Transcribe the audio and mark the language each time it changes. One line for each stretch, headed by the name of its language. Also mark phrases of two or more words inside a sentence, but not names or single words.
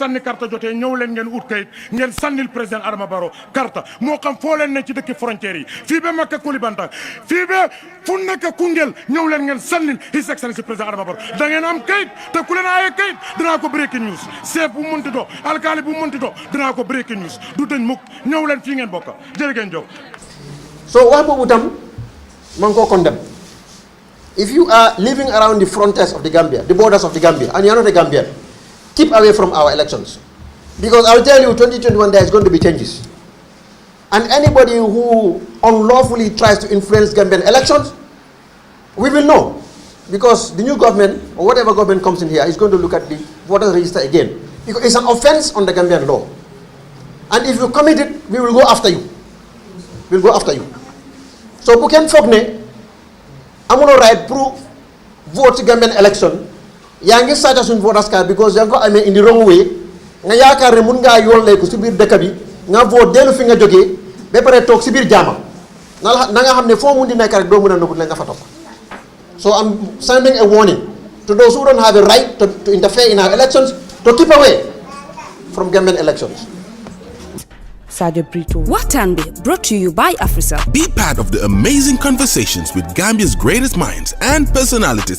Wolof: sànni carte jotee ñëw leen ngeen ut kayit ngeen sànnil président Adama Barrow carte moo xam foo leen ne ci dëkk frontières yi fii ba Makka Koulibantang fii ba fu nekk Koungheul ñëw leen ngeen sànnil
English: His Excellency
Wolof: président Adama Barrow da ngeen am kayit te ku leen aaye kayit dinaa ko
English: breaking news
Wolof: chef bu mënti do alkaali bu mënti do dinaa ko
English: breaking news
Wolof: du dañ mukk ñëw leen fii ngeen bokk jërë ngeen jóg. So wax boobu tam maa ngi koo condemn.
English: If you are living around the frontiers of the Gambia, the borders of the Gambia, and you are not a Gambian, keep away from our elections. Because I'll tell you, 2021 there is going to be changes. And anybody who unlawfully tries to influence Gambian elections, we will know. Because the new government, or whatever government comes in here, is going to look at the voters register again. Because it's an offense on the Gambian law. And if you commit it, we will go after you. We'll go after you. So,
Wolof: Buken Fogne, amuloo right pour vote ci
English: Gambian election
Wolof: yaa ngi sàcc suñu
English: voters card because
Wolof: yaa ngi ko amee
English: in the wrong way
Wolof: nga yaakaar ne mun ngaa yoon lay ko si biir dëkk bi nga vote dellu fi nga jógee ba pare toog si biir jaama na nga xam ne foo mun di nekk rek doo mun a nëbbu la nga fa toog.
English: So I'm sending a warning to those who don't have a right to interfere in our elections to keep away from Gambian elections. Watanbe, brought to you by Afrisa. Be part of the amazing conversations with Gambia's greatest minds and personalities.